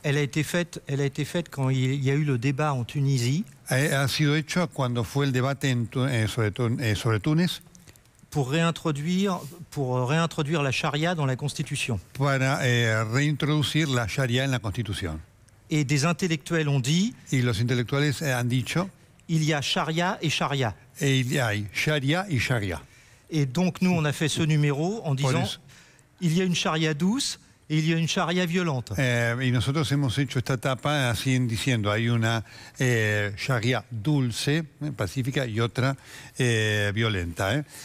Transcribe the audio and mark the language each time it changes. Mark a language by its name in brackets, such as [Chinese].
[French] Elle a été faite quand il y a eu le débat en Tunisie. [Spanish] Ha sido hecho cuando fue el debate sobre Túnez. [French] Pour réintroduire la charia dans la Constitution. [Spanish] Para reintroducir la charia en la Constitución. [French] Et des intellectuels ont dit. [Spanish] Y los intelectuales han dicho. [French] Il y a charia et charia. Et il y a charia y charia. Et donc nous on a fait ce numéro en disant il y a une charia douce et il y a une charia violente. [Spanish] Y nosotros hemos hecho esta tapa así diciendo hay una charia dulce, pacífica y otra violenta.